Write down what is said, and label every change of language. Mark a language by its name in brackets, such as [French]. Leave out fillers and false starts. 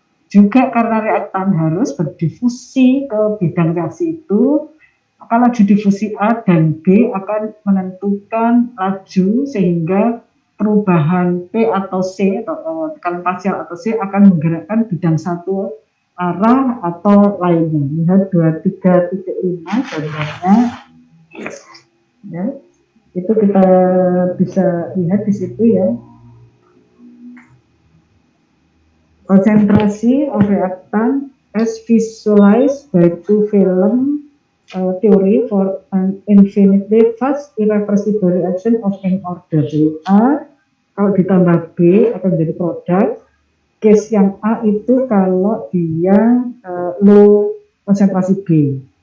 [Indonesian] Juga karena reaktan harus berdifusi ke bidang reaksi itu, maka laju difusi A dan B akan menentukan laju sehingga perubahan P atau C atau tekanan parsial atau C akan menggerakkan bidang satu arah atau lainnya. Lihat 23.5 gambarnya ya. Itu kita bisa lihat di situ ya. [English] Konsentrasi of reactant as visualized by two film theory for an infinitely fast irreversible reaction of n order. [Indonesian] Jadi A kalau ditambah B akan menjadi produk. Case yang A itu kalau dia low konsentrasi B.